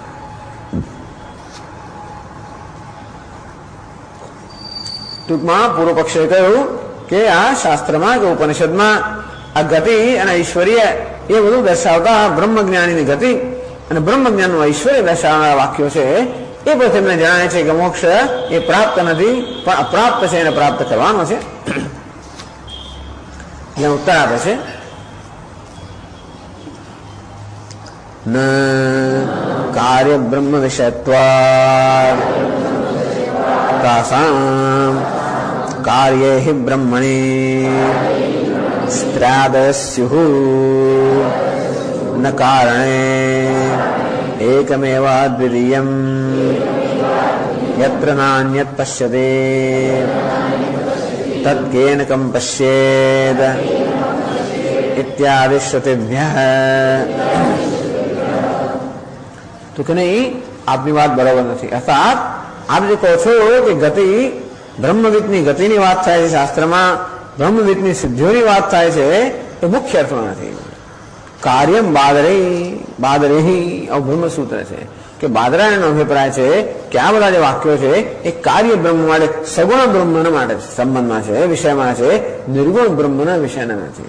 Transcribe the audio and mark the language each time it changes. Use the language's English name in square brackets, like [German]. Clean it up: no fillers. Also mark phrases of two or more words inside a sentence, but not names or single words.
[Gujarati] ટૂંકમાં પૂર્વ પક્ષે કહ્યું કે આ શાસ્ત્રમાં કે ઉપનિષદમાં આ ગતિ અને ઐશ્વર્ય એ બધું દર્શાવતા બ્રહ્મજ્ઞાનીની ગતિ અને બ્રહ્મજ્ઞાનનું ઐશ્વર્ય દર્શાવનારા વાક્યો છે એ પછી એમને જણાય છે કે મોક્ષ એ પ્રાપ્ત નથી પણ અપ્રાપ્ત છે, એને પ્રાપ્ત કરવાનો છે. એટલે ઉત્તર આપે છે [Sanskrit] ન કાર્ય બ્રહ્મ વિષયત્વાદ तासां कार्ये हि ब्रह्मणि स्त्र्यादयः स्युः न कारणे एकमेवाद्वितीयं यत्र नान्यत् पश्यते तत्केन कं पश्येत् इत्यादि श्रुतिभ्यः। [Gujarati] તો કે નહીં, આપની વાત બરાબર નથી. અર્થાત આપ જે કહો છો કે ગતિ બ્રહ્મવિદની ગતિની વાત થાય છે શાસ્ત્રમાં, બ્રહ્મવિદની સિદ્ધિઓની વાત થાય છે, એ મુખ્ય અર્થમાં નથી. [Sanskrit] કાર્યમ બાદરેહી [Gujarati] આવું બ્રહ્મસૂત્ર છે કે બાદરાયણનો અભિપ્રાય છે કે આ બધા જે વાક્યો છે એ કાર્ય બ્રહ્મ માટે, સગુણ બ્રહ્મના માટે સંબંધમાં છે, વિષયમાં છે, નિર્ગુણ બ્રહ્મના વિષયના નથી.